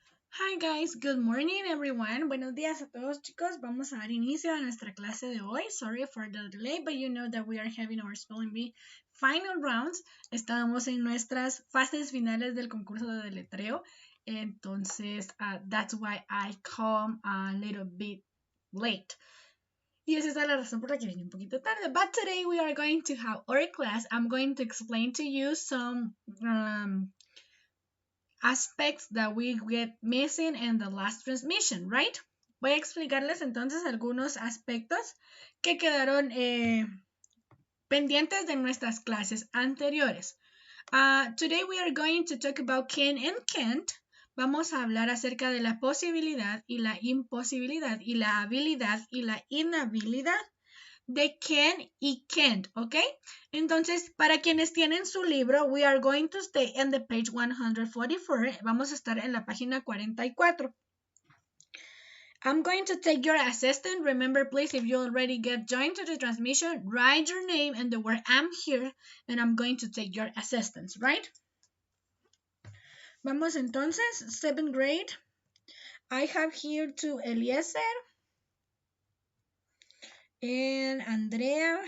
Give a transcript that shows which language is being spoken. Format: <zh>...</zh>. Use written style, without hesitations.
<en>Hi guys, good morning everyone.</en> <es>Buenos días a todos chicos. Vamos a dar inicio a nuestra clase de hoy.</es> <en>Sorry for the delay, but you know that we are having our spelling bee final rounds.</en> <es>Estamos en nuestras fases finales del concurso de deletreo.</es> <en>Entonces, that's why I come a little bit late.</en> <es>Y esa es la razón por la que vine un poquito tarde.</es> <en>But today we are going to have our class. I'm going to explain to you some aspects that we get missing in the last transmission, right?</en> <es>Voy a explicarles entonces algunos aspectos que quedaron pendientes de nuestras clases anteriores.</es> <en>Today we are going to talk about can and can't.</en> <es>Vamos a hablar acerca de la posibilidad y la imposibilidad y la habilidad y la inhabilidad de can y can't, ¿ok? Entonces, para quienes tienen su libro,</es> <en>we are going to stay in the page 144.</en> <es>Vamos a estar en la página 44.</es> <en>I'm going to take your assistant. Remember, please, if you already get joined to the transmission, write your name and the word I'm here, and I'm going to take your assistance, right?</en> <es>Vamos entonces,</es> <en>7th grade. I have here to Eliezer and Andrea.</en>